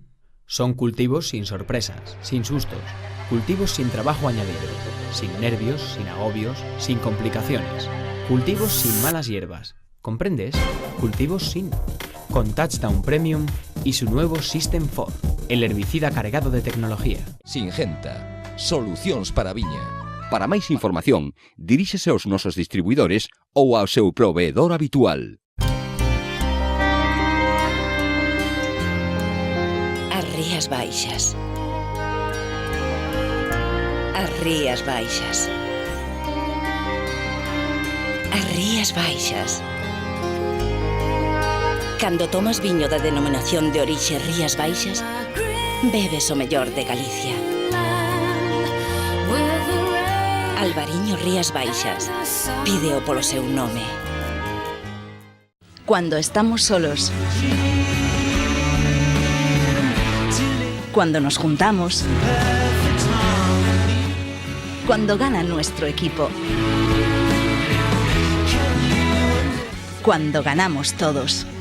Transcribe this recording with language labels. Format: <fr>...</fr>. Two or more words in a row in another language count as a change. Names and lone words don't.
<es>Son cultivos sin sorpresas, sin sustos, cultivos sin trabajo añadido, sin nervios, sin agobios, sin complicaciones, cultivos sin malas hierbas. ¿Comprendes? Cultivos sin. Con Touchdown Premium y su nuevo System 4, el herbicida cargado de tecnología.</es> <gl>Singenta, solucións para a viña. Para máis información, diríxese aos nosos distribuidores ou ao seu proveedor habitual. As Rías Baixas. As Rías Baixas. As Rías Baixas. Cando tomas viño da denominación de orixe Rías Baixas, bebes o mellor de Galicia. Albariño Rías Baixas. Pídeo polo seu nome.</gl> <es>Cuando estamos solos. Cuando nos juntamos. Cuando gana nuestro equipo. Cuando ganamos todos.</es>